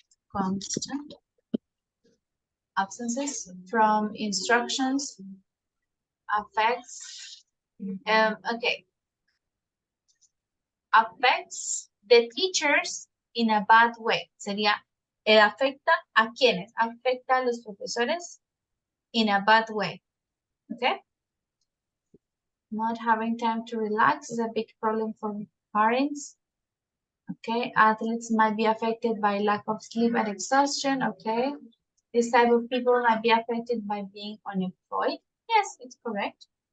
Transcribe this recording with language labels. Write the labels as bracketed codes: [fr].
[en] Constant absences from instructions affects okay, affects the teachers in a bad way. [es] Sería, afecta a quienes, afecta a los profesores [en] in a bad way. Okay. Not having time to relax is a big problem for parents. Okay, athletes might be affected by lack of sleep and exhaustion. Okay, this type of people might be affected by being unemployed. Yes, it's correct.